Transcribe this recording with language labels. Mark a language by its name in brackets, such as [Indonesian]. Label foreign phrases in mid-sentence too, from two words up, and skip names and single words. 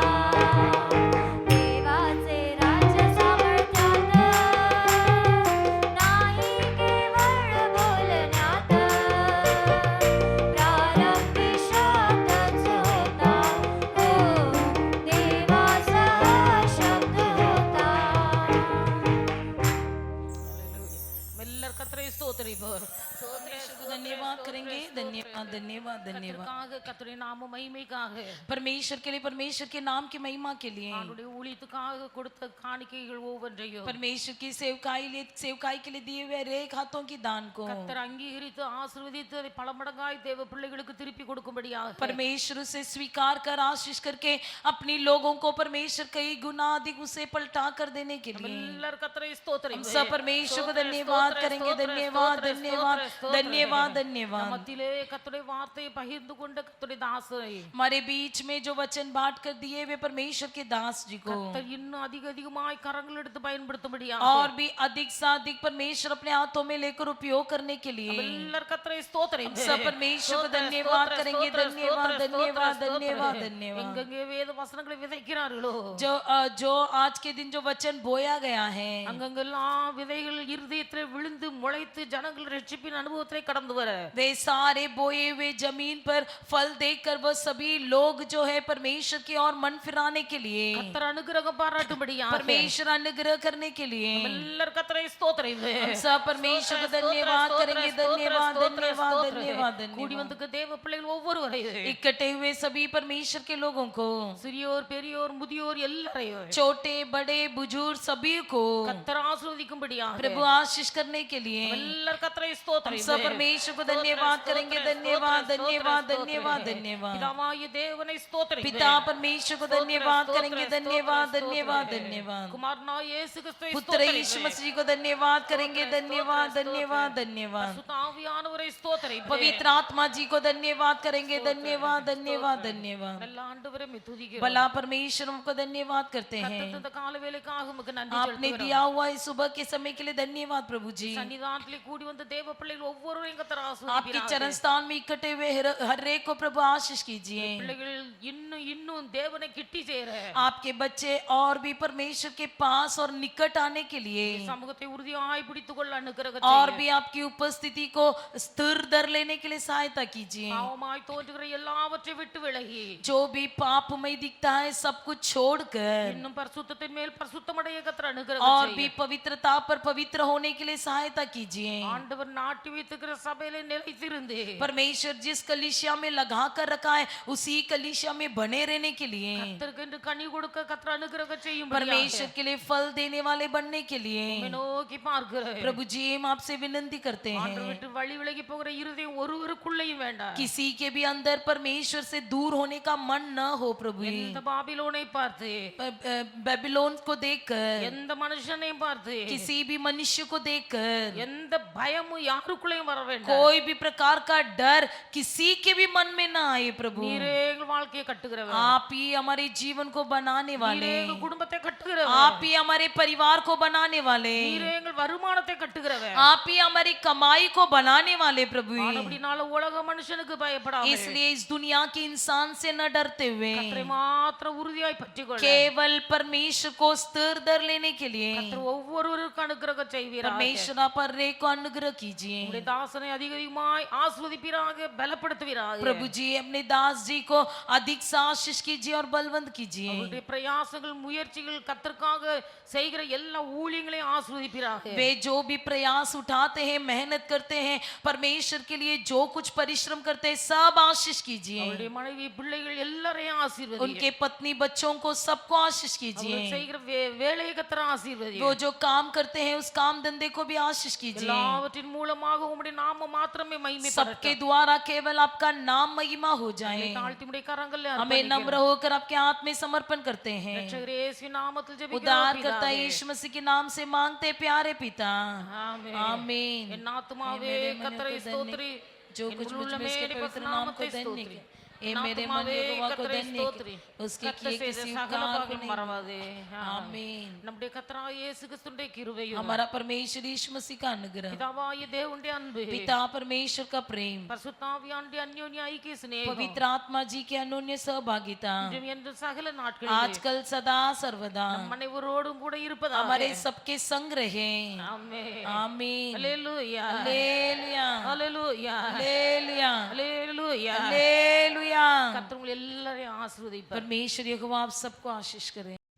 [Marathi] देवाचे राज्य सामर्थ्यात नाही केवळ बोलण्यात प्रारंभी शब्दच होता हो देवासह शब्द होता [Tamil] மெல்லர் கத்தரை ஸ்தோத்திரிப்போம் [Hindi] परमेश्वर को धन्यवाद करेंगे धन्यवाद धन्यवाद धन्यवाद [Tamil] கர்த்தருக்காக கர்த்தருடைய நாம மகிமைக்காக [Hindi] परमेश्वर के लिए परमेश्वर के नाम की महिमा के लिए [Tamil] அவருடைய ஊழியத்துக்காக கொடுத்த காணிக்கைகள் ஒவ்வொன்றையும் [Hindi] परमेश्वर की सेवकाई के लिए दिए हुए हरेक हाथों की दान को [Tamil] கர்த்தர் அங்கீகரித்து ஆசீர்வதித்து அதை பல மடங்காய் தேவ பிள்ளைகளுக்கு திருப்பி கொடுக்கும்படியாக [Hindi] परमेश्वर उसे स्वीकार कर आशीष करके अपनी लोगों को परमेश्वर कई गुना अधिक उसे पलटा कर देने के लिए [Tamil] மெல்லர் கர்த்தரை ஸ்தோத்திரம் [Hindi] हम सब परमेश्वर को धन्यवाद करेंगे धन्यवाद धन्यवाद धन्यवाद धन्यवाद [Tamil] மத்தியிலே கர்த்தருடைய வார்த்தையை பகிர்ந்து கொண்ட கர்த்தருடைய தாசரை [Hindi] हमारे बीच में जो वचन बांट कर दिए वे परमेश्वर के दास जी को [Tamil] கர்த்தர் இன்னும் அதிகமாய் கரங்கள் எடுத்து பயன்படுத்தும்படியாக [Hindi] और भी अधिक से अधिक परमेश्वर अपने हाथों में लेकर उपयोग करने के लिए [Tamil] மெல்லர் கர்த்தரை ஸ்தோத்திரம் [Hindi] सब परमेश्वर को धन्यवाद करेंगे धन्यवाद धन्यवाद धन्यवाद धन्यवाद [Tamil] எங்கெங்கே வேத வசனங்களை விதைக்கிறார்களோ [Hindi] जो आज के दिन जो वचन बोया गया है [Tamil] அங்கங்கெல்லாம் விதைகள் இருதயத்திலே விழுந்து முளைத்து ஜனங்கள் ரட்சிப்பின் அனுபவத்திலே கடந்து வர [Hindi] वे सारे बोए हुए जमीन पर फल देखकर वह सभी लोग जो है परमेश्वर की ओर मन फिराने के लिए [Tamil] கர்த்தர் அனுகிரகம் பாராட்டும்படியாக [Hindi] परमेश्वर अनुग्रह करने के लिए [Tamil] மெல்லர் கர்த்தரை ஸ்தோத்திரம் [Hindi] हम सब परमेश्वर को धन्यवाद करेंगे धन्यवाद धन्यवाद धन्यवाद [Tamil] கூடி [Hindi] धन्यवाद [Tamil] வந்திருக்க தேவ பிள்ளைகள் ஒவ்வொருவரையும் [Hindi] इकट्ठे हुए सभी परमेश्वर के लोगों को [Tamil] சிறியோர் பெரியோர் முதியோர் எல்லாரையும் [Hindi] छोटे बड़े बुजुर्ग सभी को [Tamil] கர்த்தர் ஆசீர்வதிக்கும்படியாக [Hindi] प्रभु आशीष करने के लिए [Tamil] மெல்லர் கர்த்தரை [Hindi] हम [Tamil] ஸ்தோத்திரம் [Hindi] सब परमेश्वर को धन्यवाद करेंगे धन्यवाद धन्यवाद धन्यवाद धन्यवाद [Tamil] பிதாவாகிய தேவனை ஸ்தோத்திரம் [Hindi] पिता परमेश्वर को धन्यवाद करेंगे धन्यवाद धन्यवाद धन्यवाद [Tamil] குமாரனாகிய இயேசு கிறிஸ்துவை [Hindi] पुत्र यीशु मसीह को धन्यवाद करेंगे धन्यवाद धन्यवाद धन्यवाद [Tamil] பரிசுத்த ஆவியானவரை ஸ்தோத்திரம் [Hindi] पवित्र आत्मा जी को धन्यवाद करेंगे धन्यवाद धन्यवाद धन्यवाद [Tamil] நல்ல ஆண்டவரே உம்மை துதிக்கிறோம் [Hindi] भला परमेश्वर को धन्यवाद करते हैं [Tamil] கர்த்தர் இந்த கால வேளைக்காக உமக்கு நன்றி [Hindi] आपने [Tamil] செலுத்துகிறோம் [Hindi] दिया हुआ इस सुबह के समय के लिए धन्यवाद प्रभु जी [Tamil] சன்னிதானத்திலே கூடி வந்த தேவ பிள்ளைகள் ஒவ்வொருவரையும் கர்த்தர் [Hindi] आपके [Tamil] ஆசீர்வதிப்பாராக [Hindi] चरण स्थान में इकट्ठे हुए हर एक को प्रभु आशीष कीजिए [Tamil] பிள்ளைகள் இன்னும் இன்னும் தேவனை கிட்டி சேர [Hindi] आपके बच्चे और भी परमेश्वर के पास और निकट आने के लिए [Tamil] சமூகத்தை உறுதியாய் பிடித்துக் கொள்ள அனுக்கிரகம் [Hindi] और [Tamil] செய்யுங்க. [Hindi] भी आपकी उपस्थिति को स्थिर दर लेने के लिए सहायता कीजिए [Tamil] பாவமாய் தோன்றுகிற எல்லாவற்றை விட்டு விலகி [Hindi] जो भी पापमय दिखता है सब कुछ छोड़कर [Tamil] இன்னும் பரிசுத்தத்தின் மேல் பரிசுத்தமடைய கர்த்தர் அனுக்கிரகம் [Hindi] और [Tamil] செய்யுங்க. [Hindi] भी पवित्रता पर पवित्र होने के लिए सहायता कीजिए [Tamil] ஆண்டவர் நாட்டி வைத்துக்கிற சபையிலே நிலைத்திருந்து இருந்து [Hindi] परमेश्वर जिस कलीसिया में लगा कर रखा है उसी कलीसिया में बने रहने के लिए, [Tamil] கர்த்தருக்கு கனி கொடுக்க கர்த்தர் அனுக்கிரகம் செய்யும் [Hindi] परमेश्वर के लिए फल देने वाले बनने के लिए [Tamil] நோக்கி பார்க்கிறேன். [Hindi] प्रभु जी हम आपसे विनती करते [Tamil] ஆண்டவர் [Hindi] हैं, [Tamil] விட்டு வழி விலகி போகிற இருதயம் ஒருவருக்குள்ளேயும் வேண்டாம். [Hindi] किसी के भी अंदर परमेश्वर से दूर होने का मन न हो प्रभु। [Tamil] எந்த பாபிலோனை பார்த்து, [Hindi] बेबीलोन को देखकर, [Tamil] எந்த மனுஷனையும் பார்த்து, [Hindi] किसी भी मनुष्य को देखकर [Tamil] எந்த பயமும் யாருக்குள்ளேயும் வர வேண்டாம். [Hindi] कोई भी प्रकार का डर किसी के भी मन में ना आए प्रभु। [Tamil] நீரே எங்கள் வாழ்க்கையை கட்டுகிறவர், [Hindi] आप ही हमारे जीवन को बनाने वाले, [Tamil] நீரே எங்கள் குடும்பத்தை கட்டுகிறவர், [Hindi] आप ही हमारे परिवार को बनाने वाले, [Tamil] நீரே எங்கள் வருமானத்தை கட்டுகிறவர். [Hindi] आप ही हमारी कमाई को बनाने वाले प्रभु। [Tamil] அப்படினால உலக மனுஷனுக்கு பயப்படாமல் [Hindi] इसलिए इस दुनिया के इंसान से न डरते हुए [Tamil] கர்த்தரை மாத்திரம் உறுதியாய் பற்றிக்கொள்ள [Hindi] केवल परमेश्वर को स्थिर धर लेने के लिए [Tamil] கர்த்தர் ஒவ்வொருவருக்கும் அனுக்கிரகம் செய்வீராக. [Hindi] परमेश्वर आप हर एक को अनुग्रह कीजिए। [Tamil] உம்முடைய தாசனை அதிகமாய் ஆசீர்வதிப்பீராக, பலப்படுத்துவீராக. [Hindi] प्रभु जी अपने दास जी को अधिक से आशीष कीजिए और बलवंत कीजिए। [Tamil] அவருடைய பிரயாசங்கள் முயற்சிகள் கர்த்தருக்காக செய்கிற எல்லா ஊழியங்களையும் ஆசீர்வதிப்பீராக. [Hindi] वे जो भी प्रयास उठाते हैं, मेहनत करते हैं, परमेश्वर के लिए जो कुछ परिश्रम करते हैं, सब आशीष कीजिए। [Tamil] அவருடைய மனைவி பிள்ளைகள் எல்லாரையும் ஆசீர்வதி. [Hindi] उनके पत्नी बच्चों को सबको आशीष कीजिए। [Tamil] அவர் செய்கிற வேலையை கர்த்தர் ஆசீர்வதி. [Hindi] वो जो काम करते हैं उस काम धंधे को भी आशीष कीजिए। [Tamil] எல்லாவற்றின் மூலமாக உம்முடைய நாமம் மாத்திரமே மகிமைப்படட்டும். [Hindi] सबके द्वारा केवल आपका नाम महिमा हो जाए। [Tamil] தாழ்த்தி உம்முடைய கரங்களில் [Hindi] हमें [Tamil] அர்ப்பணிக்கிறோம். [Hindi] नम्र होकर आपके हाथ में समर्पण करते हैं। [Tamil] ரட்சகர் இயேசுவின் நாமத்தில் ஜெபிக்கிறோம் [Hindi] उद्धार करता [Tamil] பிதாவே. [Hindi] यीशु मसीह के नाम से मांगते प्यारे पिता, [Tamil] ஆமென். [Hindi] आमीन। [Tamil] என் ஆத்துமாவே [Hindi] मेरे मन [Tamil] கர்த்தரை [Hindi] को [Tamil] ஸ்தோத்திரி, [Hindi] जो [Tamil] என் [Hindi] कुछ मुझ [Tamil] உள்ளமே [Hindi] में उसके [Tamil] அவருடைய [Hindi] पवित्र [Tamil] பரிசுத்த [Hindi] नाम को [Tamil] நாமத்தை [Hindi] धन्य [Tamil] ஸ்தோத்திரி. [Hindi] के ये [Tamil] என் [Hindi] मेरे मन [Tamil] ஆத்துமாவே [Hindi] यहोवा को [Tamil] கர்த்தரை [Hindi] धन्य [Tamil] ஸ்தோத்திரி. [Hindi] के उसके [Tamil] கர்த்தர் [Hindi] किए [Tamil] செய்த [Hindi] किसी [Tamil] சகல [Hindi] उपकार को [Tamil] பாக்கியம் [Hindi] नहीं। [Tamil] மறவாதே. [Hindi] आमीन। [Tamil] நம்முடைய கர்த்தராகிய இயேசு கிறிஸ்துவின் கிருபையும் [Hindi] हमारा परमेश्वर यीशु मसीह का अनुग्रह, [Tamil] பிதாவாகிய தேவனுடைய அன்பு, [Hindi] पिता परमेश्वर का प्रेम, [Tamil] பரிசுத்தாவியானுடைய அந்யோன்ய ஐக்கிய சிநேகம், [Hindi] पवित्र आत्मा जी की अनन्य सहभागिता [Tamil] இன்றும் என்றும் சகல நாட்களிலும் [Hindi] आजकल सदा सर्वदा [Tamil] நம் அனைவரோடும் கூட இருப்பதாக. [Hindi] हमारे सबके संग रहे। [Tamil] ஆமென். [Hindi] आमीन। [Tamil] அல்லேலூயா. [Hindi] हालेलुया [Tamil] அல்லேலூயா. [Hindi] हालेलुया [Tamil] அல்லேலூயா. [Hindi] हालेलुया। [Tamil] கர்த்தர் உங்களை எல்லாரையும் ஆசீர்வதிப்பார். [Hindi] परमेश्वर यहोवा आप सबको आशीष करे।